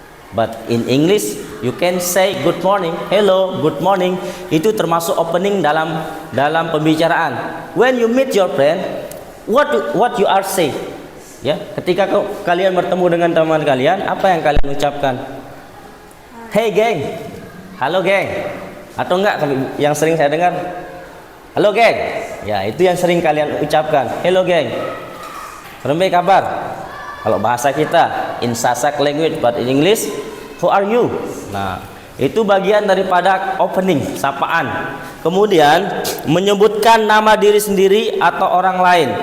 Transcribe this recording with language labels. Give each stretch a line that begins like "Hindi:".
English: But in English, you can say good morning, hello, good morning.
Indonesian: Itu termasuk opening dalam pembicaraan.
English: When you meet your friend, what you are say?
Indonesian: Ya, ketika kalian bertemu dengan teman kalian, apa yang kalian ucapkan? Hey geng, halo geng. Atau enggak yang sering saya dengar, halo geng. Ya, itu yang sering kalian ucapkan.
Sasak: Hello geng. Rembe kabar.
Indonesian: Kalau bahasa kita
English: in Sasak language, but in English, who are you?
Indonesian: Nah, itu bagian daripada opening, sapaan. Kemudian menyebutkan nama diri sendiri atau orang lain.